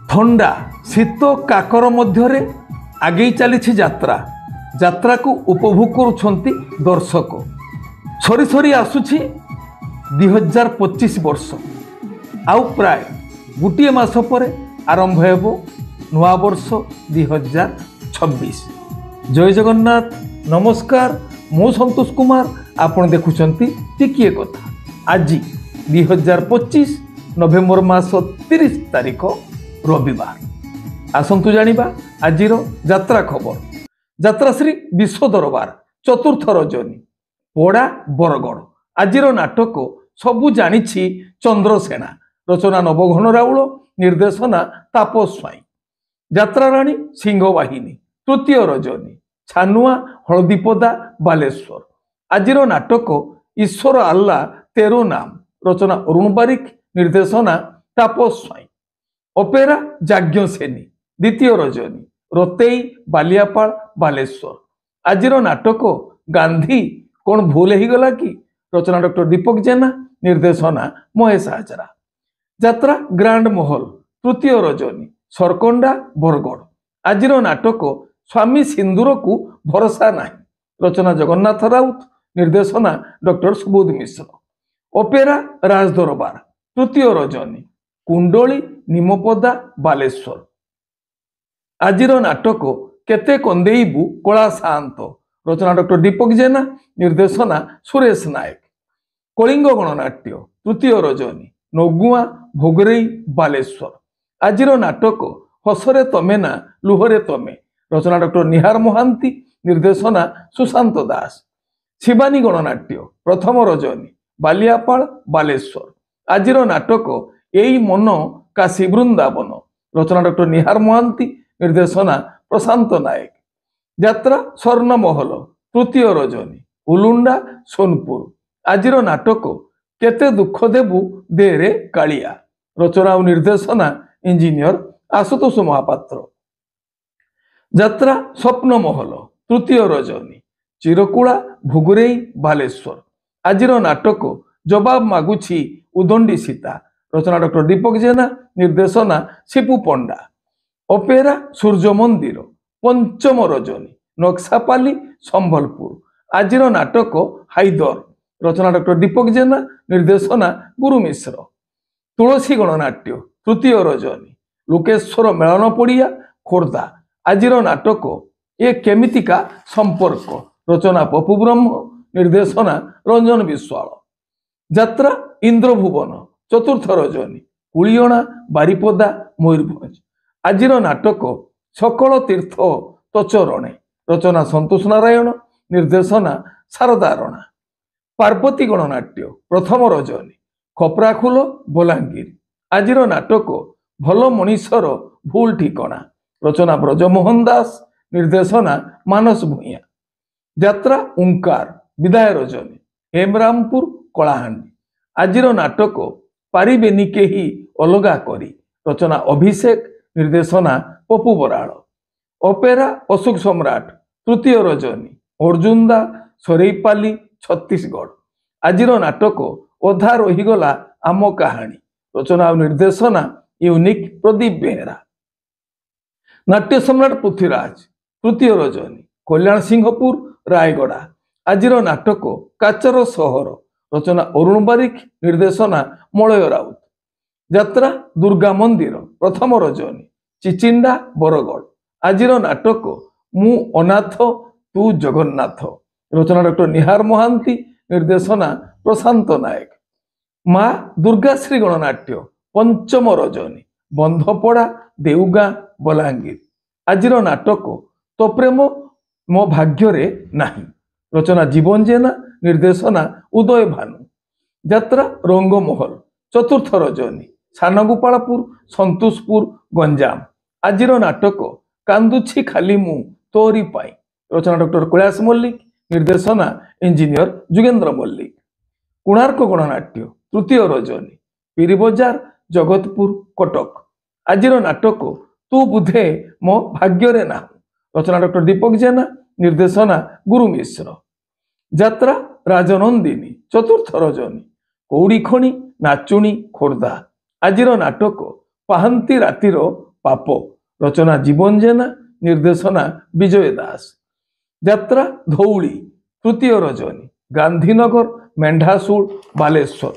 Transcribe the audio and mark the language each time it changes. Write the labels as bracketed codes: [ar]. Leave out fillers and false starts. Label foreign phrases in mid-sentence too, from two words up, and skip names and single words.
[or] ଥଣ୍ଡା ଶୀତ କାକର ମଧ୍ୟ ଆଗେ ଚାଲି ଯାତ୍ରା ଯାତ୍ରା କୁ ଉପଭୋଗ କରୁଛନ୍ତି ଦର୍ଶକ ସରି ସରି ଆସୁଛି 2025 ବର୍ଷ ଆଉ ପ୍ରାୟ ଗୋଟେ ମାସ ପରେ ଆରମ୍ଭ ହେବ ନୂଆ ବର୍ଷ 2026। ଜୟ ଜଗନ୍ନାଥ ନମସ୍କାର ମୁଁ ସନ୍ତୋଷ କୁମାର ଆପଣ ଦେଖୁଛନ୍ତି ଟିକିଏ କଥା। ଆଜି 2025 ନଭେମ୍ବର ମାସ 30 ତାରିଖ ରବିବାର। ଆସନ୍ତୁ ଜାଣିବା ଆଜିର ଯାତ୍ରା ଖବର। ଯାତ୍ରା ଶ୍ରୀ ବିଶ୍ୱ ଦରବାର ଚତୁର୍ଥ ରଜନୀ ପଡ଼ା ବରଗଡ଼। ଆଜିର ନାଟକ ସବୁ ଜାଣିଛି ଚନ୍ଦ୍ରସେନା। ରଚନା ନବଘନ ରାଉଳ, ନିର୍ଦ୍ଦେଶନା ତାପସ ସ୍ୱାଇଁ। ଯାତ୍ରା ରାଣୀ ସିଂହବାହିନୀ ତୃତୀୟ ରଜନୀ ଛାନୁଆ ହଳଦୀପଦା ବାଲେଶ୍ୱର। ଆଜିର ନାଟକ ଈଶ୍ୱର ଆଲ୍ଲା ତେରୋ ନାମ। ରଚନା ଅରୁଣ ବାରିକ, ନିର୍ଦ୍ଦେଶନା ତାପସ ସ୍ୱାଇଁ। ଅପେରା ଯାଜ୍ଞସେନୀ ଦ୍ୱିତୀୟ ରଜନୀ ରୋତେଇ ବାଲିଆପାଳ ବାଲେଶ୍ୱର। ଆଜିର ନାଟକ ଗାନ୍ଧୀ କୌଣ ଭୁଲ ହିଁ ଗଲା କି। ରଚନା ଡକ୍ଟର ଦୀପକ ଜେନା, ନିର୍ଦ୍ଦେଶନା ମହେଶ ହାଜରା। ଯାତ୍ରା ଗ୍ରାଣ୍ଡ ମହଲ ତୃତୀୟ ରଜନୀ ସରକଣ୍ଡା ବରଗଡ଼। ଆଜିର ନାଟକ ସ୍ୱାମୀ ସିନ୍ଦୂର କୋ ଭରୋସା ନହିଁ। ରଚନା ଜଗନ୍ନାଥ ରାଉତ, ନିର୍ଦ୍ଦେଶନା ଡକ୍ଟର ସୁବୋଧ ମିଶ୍ର। ଅପେରା ରାଜଦରବାର ତୃତୀୟ ରଜନୀ କୁଣ୍ଡଳୀ ନିମପଦା ବାଲେଶ୍ୱର। ଆଜିର ନାଟକ କେତେ କାନ୍ଦେଇବୁ କଳା ଶାନ୍ତ। ରଚନା ଡକ୍ଟର ଦୀପକ ଜେନା, ନିର୍ଦ୍ଦେଶନା ସୁରେଶ ନାୟକ। କଳିଙ୍ଗ ଗଣନାଟ୍ୟ ତୃତୀୟ ରଜନୀ ନଗୁଆ ଭୋଗରାଇ ବାଲେଶ୍ୱର। ଆଜିର ନାଟକ ହସରେ ତମେ ନା ଲୁହରେ ତମେ। ରଚନା ଡକ୍ଟର ନିହାର ମହାନ୍ତି, ନିର୍ଦ୍ଦେଶନା ସୁଶାନ୍ତ ଦାସ। ଶିବାନୀ ଗଣନାଟ୍ୟ ପ୍ରଥମ ରଜନୀ ବାଲିଆପାଳ ବାଲେଶ୍ୱର। ଆଜିର ନାଟକ ଏଇ ମନ କାଶୀ ବୃନ୍ଦାବନ। ରଚନା ଡକ୍ଟର ନିହାର ମହାନ୍ତି, ନିର୍ଦ୍ଦେଶନା ପ୍ରଶାନ୍ତ ନାୟକ। ଯାତ୍ରା ସ୍ୱର୍ଣ୍ଣ ମହଲ ତୃତୀୟ ରଜନୀ ଉଲୁଣ୍ଡା ସୋନପୁର। ଆଜିର ନାଟକ କେତେ ଦୁଃଖ ଦେବୁ ଦେରେ କାଳିଆ। ରଚନା ଓ ନିର୍ଦ୍ଦେଶନା ଇଞ୍ଜିନିୟର ଆଶୁତୋଷ ମହାପାତ୍ର। ଯାତ୍ରା ସ୍ୱପ୍ନ ମହଲ ତୃତୀୟ ରଜନୀ ଚିରକୁଡ଼ା ଭୁଗୁରେଇ ବାଲେଶ୍ୱର। ଆଜିର ନାଟକ ଜବାବ ମାଗୁଛି ଉଦଣ୍ଡୀ ସୀତା। ରଚନା ଡକ୍ଟର ଦୀପକ ଜେନା, ନିର୍ଦ୍ଦେଶନା ଶିପୁ ପଣ୍ଡା। ଅପେରା ସୂର୍ଯ୍ୟ ମନ୍ଦିର ପଞ୍ଚମ ରଜନୀ ନକ୍ସାପାଲି ସମ୍ବଲପୁର। ଆଜିର ନାଟକ ହାଇଦର। ରଚନା ଡକ୍ଟର ଦୀପକ ଜେନା, ନିର୍ଦ୍ଦେଶନା ଗୁରୁ ମିଶ୍ର। ତୁଳସୀ ଗଣନାଟ୍ୟ ତୃତୀୟ ରଜନୀ ଲୋକେଶ୍ୱର ମେଳନ ପଡ଼ିଆ ଖୋର୍ଦ୍ଧା। ଆଜିର ନାଟକ ଏ କେମିତିକା ସମ୍ପର୍କ। ରଚନା ପପୁ ବ୍ରହ୍ମ, ନିର୍ଦ୍ଦେଶନା ରଞ୍ଜନ ବିଶ୍ୱାଳ। ଯାତ୍ରା ଇନ୍ଦ୍ରଭୁବନ ଚତୁର୍ଥ ରଜନୀ କୁଳିଅଣା ବାରିପଦା ମୟୂରଭଞ୍ଜ। ଆଜିର ନାଟକ ସକଳ ତୀର୍ଥ ତଚରଣେ। ରଚନା ସନ୍ତୋଷ ନାରାୟଣ, ନିର୍ଦ୍ଦେଶନା ଶାରଦା ରଣା। ପାର୍ବତୀ ଗଣନାଟ୍ୟ ପ୍ରଥମ ରଜନୀ ଖପରାଖୋଲ ବଲାଙ୍ଗୀର। ଆଜିର ନାଟକ ଭଲ ମଣିଷର ଭୁଲ ଠିକଣା। ରଚନା ବ୍ରଜମୋହନ ଦାସ, ନିର୍ଦ୍ଦେଶନା ମାନସ ଭୂୟାଁ। ଯାତ୍ରା ଓଁକାର ବିଦାୟ ରଜନୀ ହେମରାମପୁର କଳାହାଣ୍ଡି। ଆଜିର ନାଟକ ପାରିବେନି କେହି ଅଲଗା କରି। ରଚନା ଅଭିଷେକ, ନିର୍ଦ୍ଦେଶନା ପପୁ ବରାଡ଼। ଅପେରା ଅଶୋକ ସମ୍ରାଟ ତୃତୀୟ ରଜନୀ ଅର୍ଜୁନଦା ସରାଇପାଲି ଛତିଶଗଡ଼। ଆଜିର ନାଟକ ଅଧା ରହିଗଲା ଆମ କାହାଣୀ। ରଚନା ଓ ନିର୍ଦ୍ଦେଶନା ୟୁନିକ ପ୍ରଦୀପ ବେହେରା। ନାଟ୍ୟ ସମ୍ରାଟ ପୃଥ୍ୱୀରାଜ ତୃତୀୟ ରଜନୀ କଲ୍ୟାଣ ସିଂହପୁର ରାୟଗଡ଼ା। ଆଜିର ନାଟକ କାଚର ସହର। ରଚନା ଅରୁଣ ବାରିକ, ନିର୍ଦ୍ଦେଶନା ମଳୟ ରାଉତ। ଯାତ୍ରା ଦୁର୍ଗା ମନ୍ଦିର ପ୍ରଥମ ରଜନୀ ଚିଚିଣ୍ଡା ବରଗଡ଼। ଆଜିର ନାଟକ ମୁଁ ଅନାଥ ତୁ ଜଗନ୍ନାଥ। ରଚନା ଡକ୍ଟର ନିହାର ମହାନ୍ତି, ନିର୍ଦ୍ଦେଶନା ପ୍ରଶାନ୍ତ ନାୟକ। ମା' ଦୁର୍ଗାଶ୍ରୀ ଗଣନାଟ୍ୟ ପଞ୍ଚମ ରଜନୀ ବନ୍ଧପଡ଼ା ଦେଉଗାଁ ବଲାଙ୍ଗୀର। ଆଜିର ନାଟକ ତୋ ପ୍ରେମ ମୋ ଭାଗ୍ୟ ନାହିଁ। ରଚନା ଜୀବନ ଜେନା, ନିର୍ଦ୍ଦେଶନା ଉଦୟ ଭାନୁ। ଯାତ୍ରା ରଙ୍ଗମହଲ ଚତୁର୍ଥ ରଜନୀ ସାନଗୋପାଳପୁର ସନ୍ତୋଷପୁର ଗଞ୍ଜାମ। ଆଜିର ନାଟକ କାନ୍ଦୁଛି ଖାଲି ମୁଁ ତୋରି ପାଇଁ। ରଚନା ଡକ୍ଟର କୈଳାଶ ମଲ୍ଲିକ, ନିର୍ଦ୍ଦେଶନା ଇଞ୍ଜିନିୟର ଯୁଗେନ୍ଦ୍ର ମଲ୍ଲିକ। କୋଣାର୍କ ଗଣନାଟ୍ୟ ତୃତୀୟ ରଜନୀ ପୀରବଜାର ଜଗତପୁର କଟକ। ଆଜିର ନାଟକ ତୁ ବୁଧେ ମୋ ଭାଗ୍ୟ ନା। ରଚନା ଡକ୍ଟର ଦୀପକ ଜେନା, ନିର୍ଦ୍ଦେଶନା ଗୁରୁ ମିଶ୍ର। ଯାତ୍ରା ରାଜନନ୍ଦିନୀ ଚତୁର୍ଥ ରଜନୀ କୌଡ଼ି ଖଣି ନାଚୁଣୀ ଖୋର୍ଦ୍ଧା। ଆଜିର ନାଟକ ପାହାନ୍ତି ରାତିର ପାପ। ରଚନା ଜୀବନ ଜେନା, ନିର୍ଦ୍ଦେଶନା ବିଜୟ ଦାସ। ଯାତ୍ରା ଧଉଳି, ତୃତୀୟ ରଜନୀ, ଗାନ୍ଧୀନଗର, ମେଣ୍ଢାସୁଳ, ବାଲେଶ୍ୱର।